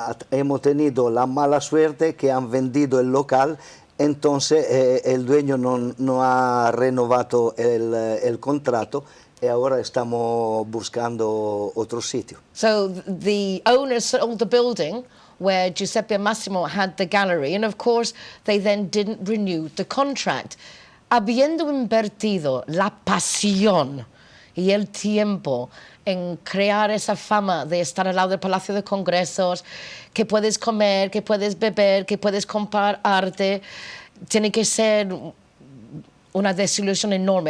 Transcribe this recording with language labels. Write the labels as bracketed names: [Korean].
[Spanish] Hemos tenido la mala suerte que han vendido el local, entonces el dueño no ha renovado el contrato y ahora estamos buscando otro sitio. [English] So the owner sold the building where Giuseppe and Massimo had the gallery, and of course they then didn't renew the contract. [Spanish] Habiendo invertido la pasión y el tiempo en crear esa fama de estar al lado del Palacio de Congresos, que puedes comer, que puedes beber, que puedes comprar arte, tiene que ser una desilusión enorme.